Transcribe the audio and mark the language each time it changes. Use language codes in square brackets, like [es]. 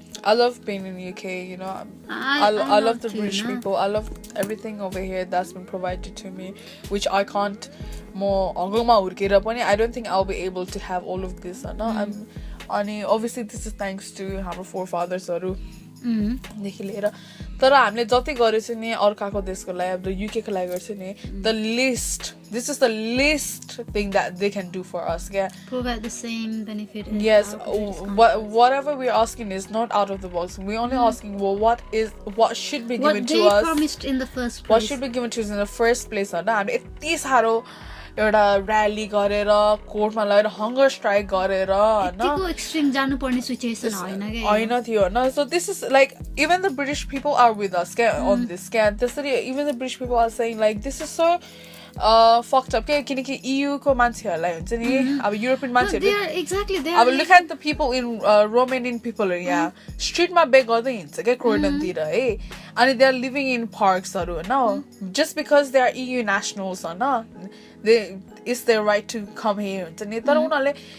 [en] I love being in UK, you know. I love the British people. I love everything over here that's been provided to me, which I can't more. I don't think I'll be able to have all of this. Obviously, this is thanks to our forefathers. [ne] देखि लिएर तर हामीले जति गरेछ नि अर्काको देशको लागि अब युके को लागि गर्छ नि [en] the least this is the least thing that they can do for us provide the same benefit yes whatever we're asking is not out of the box we're only asking what should be given to us what they promised in the first place what should be given to us in the first place [ne] हैन हामी यति सारो एउटा rally गरेर कोर्टमा लगेर hunger strike गरेर यतिको एक्सट्रिम जानु पर्ने सिचुएसन हैन थियो हैन [en] so this is like even the British people are with us on this [ne] त्यसरी [en] even the British people are saying like this is so fucked up [ne] किनकि EU को मान्छेहरुलाई हुन्छ नि अब युरोपियन मान्छेहरु अब [en] look at the people in Romanian people [ne] यहाँ स्ट्रीटमा bake गर्दै हिँड्छ के क्रोडन तिर है अनि [en] they are living in parks [ne] हरु हैन [en] just because they are EU nationals [ne] हैन [en] it's their right to come here [ne] हुन्छ नि तर उनीहरुले